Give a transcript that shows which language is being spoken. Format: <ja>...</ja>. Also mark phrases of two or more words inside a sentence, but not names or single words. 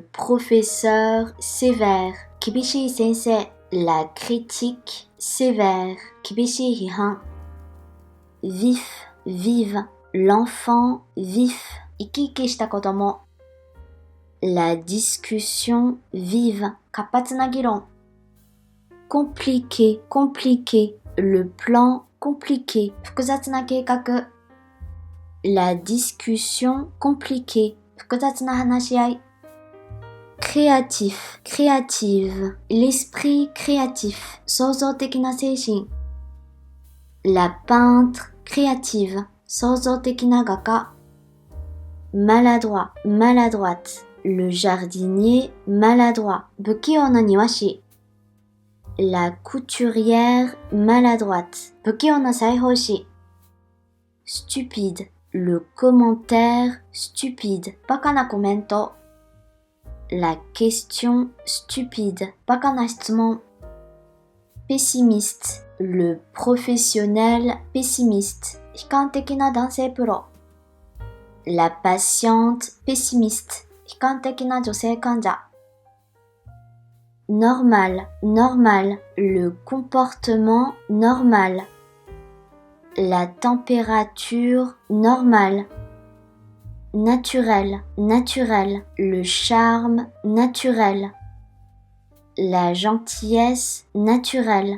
<fr>professeur sévère,</fr> <ja>厳しい先生。</ja> <fr>La critique sévère,</fr> <ja>厳しい批判。</ja> <fr>Vif, vive, l'enfant vif,</fr> <ja>生き生きした子供。</ja> <fr>La discussion vive,</fr> <ja>活発な議論。</ja> <fr>Compliqué, compliqué, le plan compliqué,</fr> <ja>複雑な計画。</ja> <fr>La discussion compliquée,</fr> <ja>複雑な話し合い。</ja> <fr>Créatif, créative, l'esprit créatif,</fr> <ja>創造的な精神。</ja> <fr>La peintre créative,</fr> <ja>創造的な画家。</ja> <fr>Maladroit, maladroite, le jardinier maladroit,</fr> <ja>不器用な庭師。</ja> <fr>La couturière maladroite,</fr> <ja>不器用な裁縫師。</ja> <fr>Stupide, le commentaire stupide,</fr> <ja>バカなコメント。</ja> <fr>La question stupide,</fr> <ja>バカな質問。</ja> <fr>Pessimiste, le professionnel pessimiste,</fr> <ja>悲観的な男性プロ。</ja> <fr>La patiente pessimiste,</fr> <ja>悲観的な女性患者。</ja> <fr>Normal, normal, le comportement normal. La température normale. Naturel, naturel, le charme naturel. La gentillesse naturelle.</fr>